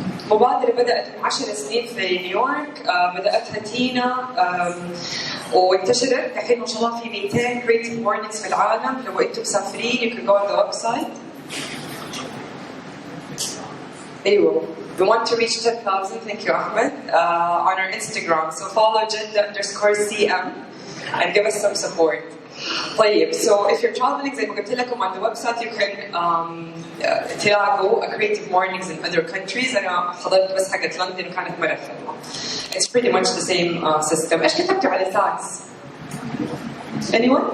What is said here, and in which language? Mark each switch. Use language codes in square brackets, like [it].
[ar] مبادرة بدأت من 10 سنين في نيويورك. بدأتها تينا وانتشرت. الحين ما شاء الله في 200 Creative Mornings في العالم. لو أنتم مسافرين [en] you can go on the website. [ar] أيوة. [en] We want to reach 10,000, thank you Ahmed, on our Instagram. So follow Jeddah_CM and give us some support. [ar] طيب, [en] so if you're traveling [ar] زي ما قلت لكم [en] on the website you can [ar] تلاقوا [en] Creative Mornings in other countries. [ar] أنا حضرت بس حقت لندن وكانت مرة حلوة. [en] It's pretty much the same system. [ar] إيش كتبتوا على الساعس؟ [en] Anyone?